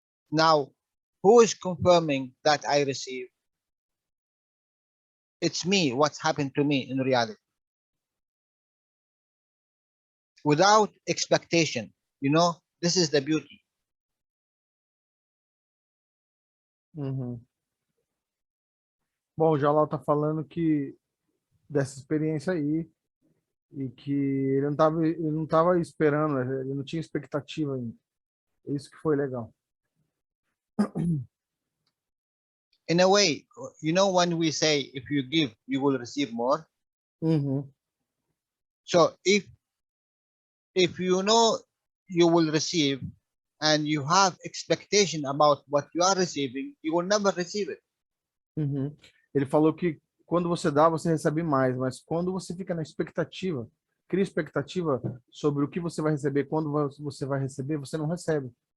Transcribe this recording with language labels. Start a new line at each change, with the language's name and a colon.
English: Now, who is confirming that I receive? It's me, what's happened to me in reality. Without expectation, you know, this is the beauty.
Portuguese: Bom, o Jalal tá falando que dessa experiência aí e que ele não tava esperando, ele não tinha expectativa ainda. Isso que foi legal.
English: In a way, you know, when we say if you give, you will receive more. So if you know you will receive and you have expectation about what you are receiving, you will never receive it.
Portuguese: Ele falou que quando você dá, você recebe mais, mas quando você fica na expectativa, cria expectativa sobre o que você vai receber, quando você vai receber, você não recebe.